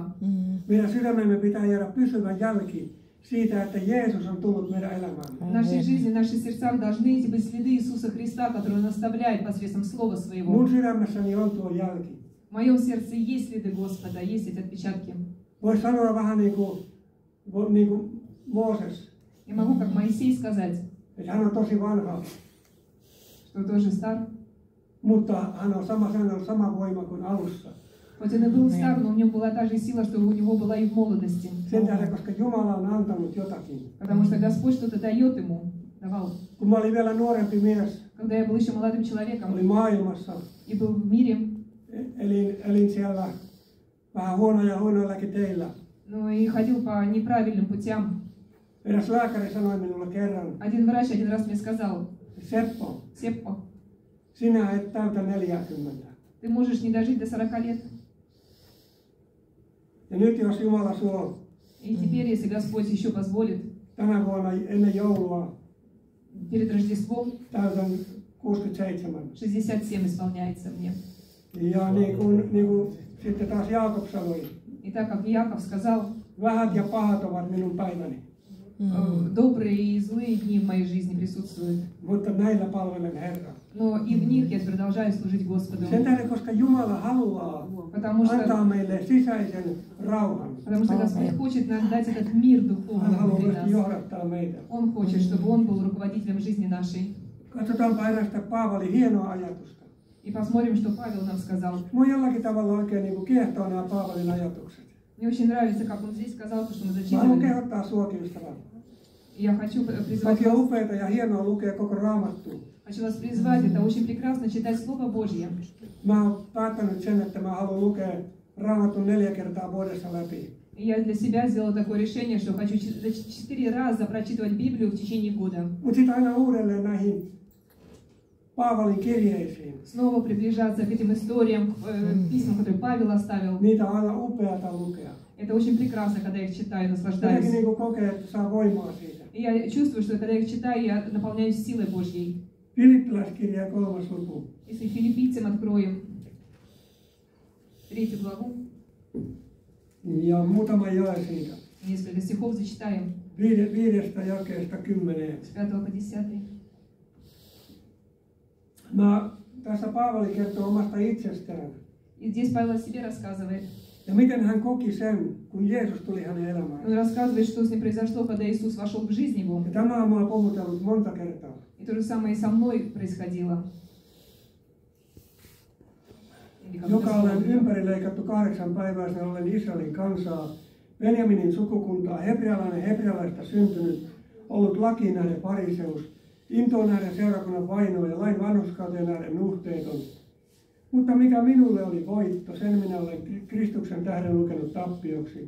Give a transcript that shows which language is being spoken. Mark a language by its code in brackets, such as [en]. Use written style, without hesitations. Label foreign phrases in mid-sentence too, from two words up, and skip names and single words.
[fi] Meidän sydämemme pitää jäädä pysyvä jälki siitä, että Jeesus on tullut meidän elämään. [ru] В нашей жизни, в наших сердцах должны быть следы Иисуса Христа, которые Он оставляет посредством Слова Своего. [fi] Mun sydämessäni on tuo jälki. [ru] В моем сердце есть следы Господа, есть эти отпечатки. [fi] Voisi sanoa vähän niin kuin Mooses, [ru] Я могу, как Моисей, сказать, [fi] että hän on tosi vanha, [ru] что тоже стар. [fi] mutta hän on sama voima kuin alussa. [ru] Хоть он и был стар, но у него была та же сила, что у него была и в молодости. [fi] Sen tähden, koska Jumala on antanut jotakin. [ru] Потому что Господь что-то дает ему, давал. [fi] Kun mä olin vielä nuorempi mies, [ru] Когда я был еще молодым человеком [fi] olin maailmassa, [ru] и был в мире, [fi] elin siellä vähän huonoillakin teillä. [ru] ну и ходил по неправильным путям. [fi] Eräs lääkäri sanoi minulle kerran, [ru] Один врач один раз мне сказал: [fi] Seppo, [ru] Сеппо, [fi] sinä et täytä 40. [ru] ты можешь не дожить до 40 лет. [fi] Ja nyt jos Jumala suo [ru] И теперь, если Господь еще позволит, [fi] tänä vuonna ennen joulua [ru] перед Рождеством [fi] täytän 67. [ru] 67 исполняется мне. [fi] Ja niin kuin sitten taas Jaakob sanoi, [ru] И так как Яков сказал, [fi] vähät ja pahat ovat minun päiväni, [ru] добрые и злые дни в моей жизни присутствуют. [fi] mutta näillä palvelen Herraa. [ru] Но и в них я продолжаю служить Господу. [fi] Sen tähden, koska Jumala haluaa antaa meille sisäisen rauhan. [ru] Потому что Господь хочет нам дать этот мир [fi] Hän [ru] духовный [fi] haluaa [ru] внутри [fi] myöskin [ru] нас. [fi] johdattaa meitä. [ru] Он хочет, чтобы Он был ruководителем жизни нашей. [fi] Katsotaanpa erästä Paavalin hienoa ajatusta. [ru] И посмотрим, что Павел нам сказал. [fi] Mua jollakin tavalla oikein niin kuin kiehtoo nämä Paavalin ajatukset. [ru] Мне очень nравится, как он здесь сказал, то, что мы [fi] Mä haluan [ru] зачитывали. [fi] kehottaa suokin ystävää. [ru] И я хочу призвать [fi] Toki on [ru] вас, [fi] upeata ja hienoa lukea koko Raamattua. [ru] хочу вас призвать. Это очень прекрасно читать Слово Божье. [fi] Mä oon päättänyt sen, että mä haluan lukea Raamatun 4 kertaa vuodessa läpi. [ru] И я для себя сделала такое решение, что хочу 4 раза прочитывать Библию в течение года. [fi] Mutta sitten aina uudelleen näihin Paavalin kirjeisiin. [ru] Снова приближаться к этим историям, к письмам, которые Павел оставил. [fi] Niitä on aina upeata lukea. [ru] Это очень прекрасно, когда я их читаю, [fi] Jotenkin [ru] наслаждаюсь. [fi] niin kuin kokee, että saa voimaa siitä. [ru] И я чувствую, что когда я их читаю, я наполняюсь силой Божьей. [fi] Filippiläiskirja 3. luku. [ru] Если филиппийцам откроем 3 главу, [fi] Ja muutama jae siitä. [ru] несколько стихов зачитаем, [fi] 5. jakeesta 10. [ru] с 5 по 10. [fi] Tässä Paavali kertoo omasta itsestään. [ru] И здесь Павел о себе рассказывает. [fi] Ja miten hän koki sen, kun Jeesus tuli hänen elämään. [ru] Он рассказывает, что с ним произошло, когда Иисус вошел в жизнь его. [fi] Ja tämä on mua puhutellut monta kertaa. [ru] И то же самое и со мной происходило. их [fi] joka olen [ru] дословно. [fi] ympärileikattu 8 päivää, sen olen Israelin kansaa, Benjaminin sukukuntaa, hebrealainen hebrealaista syntynyt, ollut lakiin nähden fariseus, intoon nähden seurakunnan vainoa ja lain vanhurskauteen nähden nuhteeton. Mutta mikä minulle oli voitto, sen minä olen Kristuksen tähden lukenut tappioksi.